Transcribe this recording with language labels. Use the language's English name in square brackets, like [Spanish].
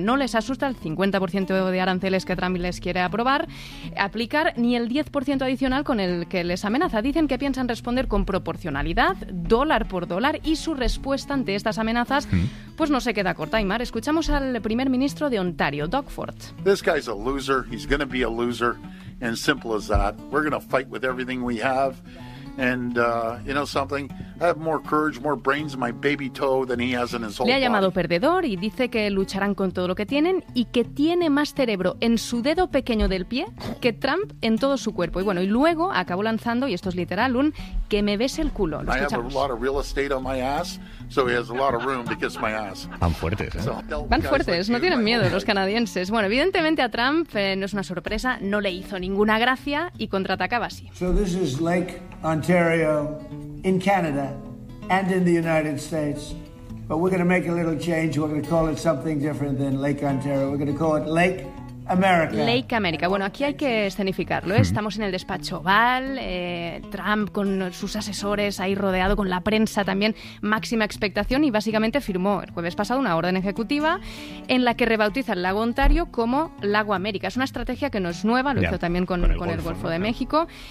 [Spanish] No les asusta el 50% de aranceles que Trump les quiere aprobar, aplicar ni el 10% adicional con el que les amenaza. Dicen que piensan responder con proporcionalidad, dólar por dólar, y su respuesta ante estas amenazas pues no se queda corta. Aymar, escuchamos al primer ministro de Ontario, Doug Ford. [English] This guy's a loser, he's going to be a loser, and simple as that. We're going to fight with everything we have, and you know something, I have more courage, more brains in my baby toe than he has in his whole [Spanish] body. Le ha llamado perdedor y dice que lucharán con todo lo que tienen y que tiene más cerebro en su dedo pequeño del pie que Trump en todo su cuerpo. Y bueno, y luego acabó lanzando, y esto es literal, un que me bese el culo. [English] I have a lot of real estate on my ass, so he has a lot of room to kiss my ass. [Spanish] Van fuertes, ¿eh? Van fuertes, no tienen miedo los canadienses. Bueno, evidentemente a Trump no es una sorpresa, no le hizo ninguna gracia y contraatacaba así. [English] So this is Lake Ontario in Canada and in the United States, but we're going to make a little change. We're going to call it something different than Lake Ontario. We're going to call it Lake America. Lake America. [Spanish] Bueno, aquí hay que escenificarlo, ¿eh? Estamos en el despacho Oval, Trump con sus asesores ahí rodeado, con la prensa también, máxima expectación, y básicamente firmó el jueves pasado una orden ejecutiva en la que rebautiza el lago Ontario como Lago América. Es una estrategia que no es nueva, lo hizo también con el Golfo de México.